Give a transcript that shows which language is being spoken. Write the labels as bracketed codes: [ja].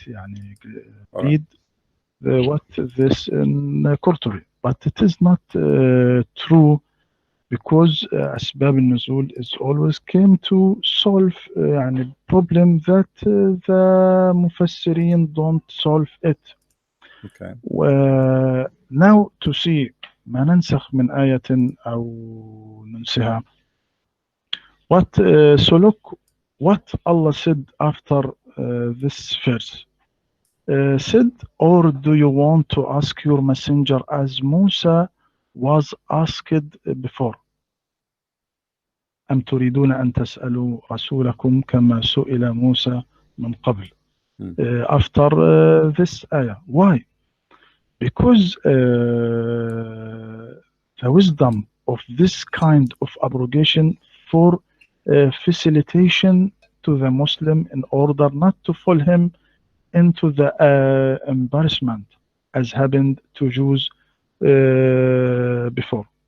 [en] Yani, read what this in Qurtubi, but it is not true because [ar] أسباب النزول [en] is always came to solve [ar] يعني [en] problem that the مفسرين don't solve it. Okay. now to see [ar] ما ننسخ من آية أو ننسها. [en] What so look what Allah said after this verse. Said, or do you want to ask your messenger as Musa was asked before? [ar] أم تريدون أن تسألوا رسولكم كما سئل موسى من قبل. Hmm. [en] After this ayah. Why? Because the wisdom of this kind of abrogation for facilitation to the Muslim in order not to fall him into the embarrassment as happened to Jews before.